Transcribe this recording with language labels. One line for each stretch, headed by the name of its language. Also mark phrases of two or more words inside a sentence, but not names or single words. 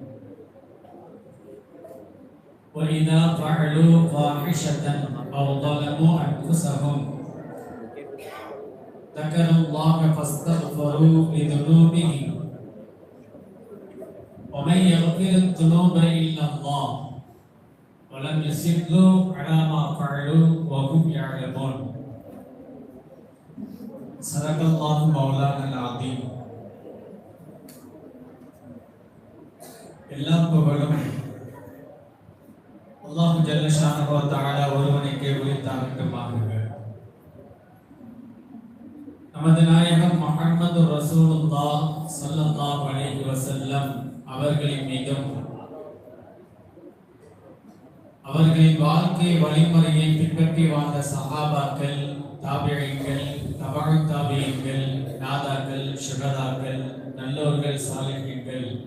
Arabic: وإذا فعلوا فاحشة أو ظلموا أنفسهم ذكروا الله فاستغفروا لذنوبهم ومن يغفر الذنوب إلا الله ولم يصروا على ما فعلوا وهم يعلمون. صدق الله مولانا العظيم.
Tamil: எல்லாம் புகழும் அல்லாஹ்
Arabic: جل شأنه وتعالى
Tamil: ஒருவனுக்கே உரித்தாகட்டுமாக. நமது நாயகம் முஹம்மது ரசூலுல்லாஹ்
Arabic: صلى الله عليه وسلم
Tamil: அவர்களின் மீதும் அவர்களின் வாழ்க்கை வழிமுறையை பின்பற்றி வாழ்ந்த சஹாபாக்கள், தாபிஈன்கள், தபஉ தாபிஈன்கள், நாதாக்கள், ஷுஹதாக்கள், நல்லோர்கள், சாலிஹீன்கள்